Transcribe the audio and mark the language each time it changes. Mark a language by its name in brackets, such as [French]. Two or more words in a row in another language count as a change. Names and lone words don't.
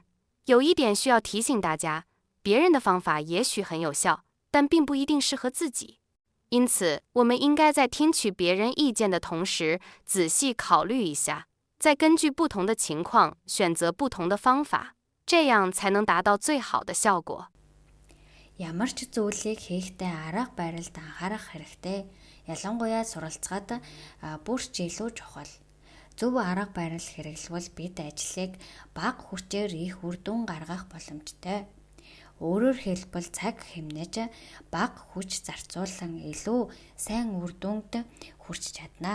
[Chinese] 有一点需要提醒大家，别人的方法也许很有效，但并不一定适合自己。因此，我们应该在听取别人意见的同时，仔细考虑一下，再根据不同的情况选择不同的方法，这样才能达到最好的效果。 [Mongolian] Ямар ч зүйлийг хийхдээ арга барилд анхаарах хэрэгтэй. Ялангуяа суралцахад бүрч илүү чухал. Зөв арга барил хэрэглэвэл бид ажлыг бага хүчээр их үр дүн гаргах боломжтой. Өөрөөр хэлбэл цаг хэмнэж бага хүч зарцуулан илүү сайн үр дүнд хүрч чадна.